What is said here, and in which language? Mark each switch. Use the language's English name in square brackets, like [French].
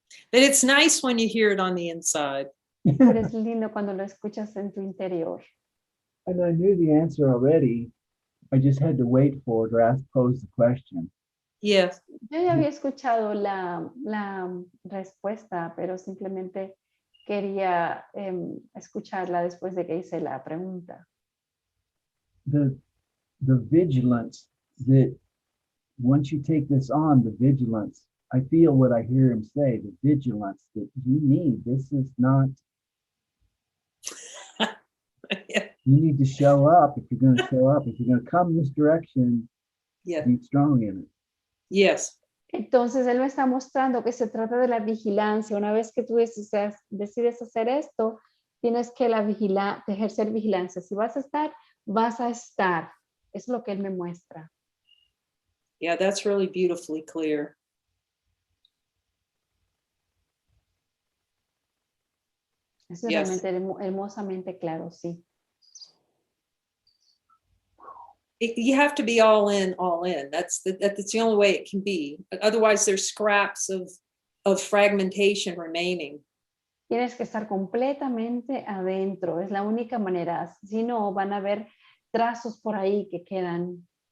[English] But it's nice when you hear it on the inside. [Spanish] Pero es lindo cuando lo escuchas en tu interior. [English] And I knew the answer already. I just had to wait for it or pose the question. Yes. [Spanish] Yo ya había escuchado la respuesta, pero simplemente quería escucharla después de que hice la pregunta. [English] The vigilance that once you take this on, the vigilance, I feel what I hear him say, the vigilance that you need. This is not, Yeah. you need to show up if you're going to show up. If you're going to come this direction, Yeah. be strong in it. Yes. [Spanish] Entonces él me está mostrando que se trata de la vigilancia. Una vez que tú decides hacer esto, tienes que ejercer vigilancia. Si vas a estar, vas a estar. Es lo que él me muestra. [English] Yeah, that's really beautifully clear. [Spanish] Es [English] Yes. [Spanish] realmente hermosamente claro, sí. [English] You have to be all in, all in. That's the only way it can be. Otherwise, there's scraps of fragmentation remaining. [Spanish] Tienes que estar completamente adentro. Es la única manera. Si no, van a haber trazos por ahí que quedan.